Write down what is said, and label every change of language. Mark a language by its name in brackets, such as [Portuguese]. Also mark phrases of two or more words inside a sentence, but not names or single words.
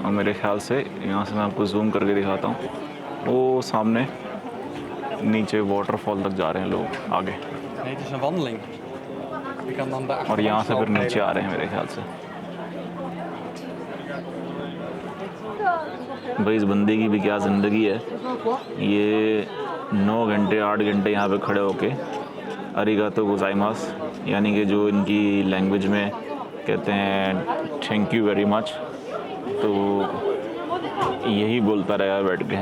[Hindi] और मेरे ख्याल से यहाँ से मैं आपको जूम करके दिखाता हूँ, वो सामने नीचे वाटरफॉल तक जा रहे हैं लोग आगे। [Dutch] Nee, het is een wandeling. Je kan dan daar [Hindi] और यहाँ से फिर नीचे आ रहे हैं मेरे ख्याल से। भाई इस बंदे की भी क्या ज़िंदगी है, ये 9 घंटे 8 घंटे यहाँ पे खड़े होके [Japanese] ありがとうございます [Hindi] यानी कि जो इनकी लैंग्वेज में कहते हैं [English] thank you very much, [Hindi] तो यही बोलता रहा बैठ के।